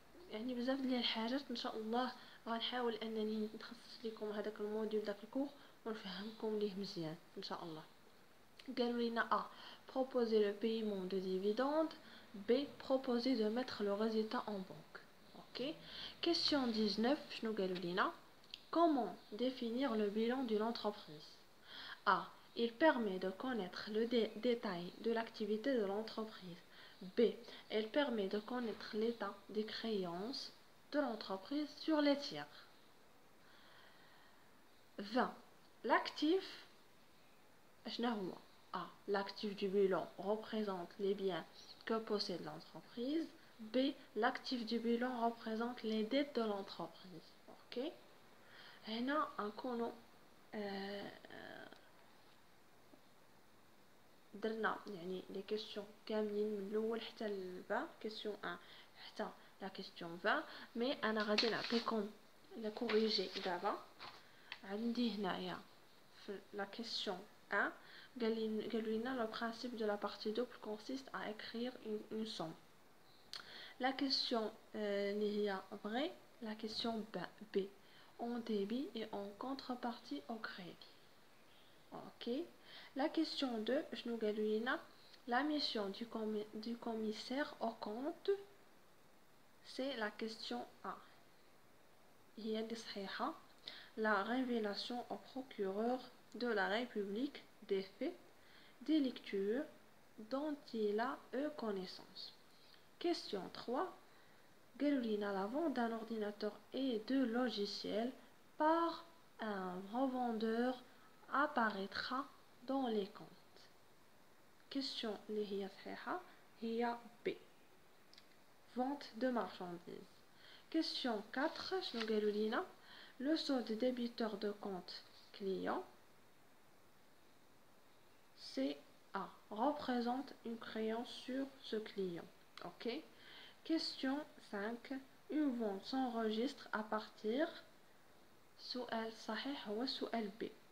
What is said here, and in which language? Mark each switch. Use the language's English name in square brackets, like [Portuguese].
[Arabic] يعني بزاف ديال الحاجات ان شاء الله غنحاول انني نخصص لكم هذاك الموديول داك الكور ونفهمكم ليه مزيان ان شاء الله. قالوا لنا [French] A. Proposer le paiement de dividendes. B. Proposer de mettre le résultat en banque. Ok. Question 19. [Arabic] شنو قالوا لنا؟ [French] Comment définir le bilan d'une entreprise? A. Il permet de connaître le détail de l'activité de l'entreprise. B. Elle permet de connaître l'état des créances de l'entreprise sur les tiers. 20. L'actif [Arabic] شنو هو؟ [French] A. L'actif du bilan représente les biens que possède l'entreprise. B. L'actif du bilan représente les dettes de l'entreprise. Ok. [Arabic] هنا نكونوا درنا يعني لي كيسيون كاملين من الاول حتى للبا كيسيون 1 حتى لا كيسيون 20 مي انا غادي نعطيكم لا كوريجي دابا. عندي هنايا في لا كيسيون 1 قالوا لنا [French] le principe de la partie double consiste à écrire une somme. La question [Arabic] اللي هي [French] vrai, la question B en débit et en contrepartie au crédit. Ok. La question 2, je nous gagne la mission du commissaire au compte, c'est la question A. Il y a la révélation au procureur de la République des faits délictueux dont il a eu connaissance. Question 3. Galulina, la vente d'un ordinateur et de logiciels par un revendeur apparaîtra dans les comptes. [Arabic] Question اللي هي صحيحة هي B. [French] Vente de marchandises. Question 4. [Arabic] شنو قالوا لينا [French] le solde débiteur de compte client CA représente une créance sur ce client. Ok. Question 5. Une vente s'enregistre à partir [Arabic] سؤال صحيح هو سؤال B.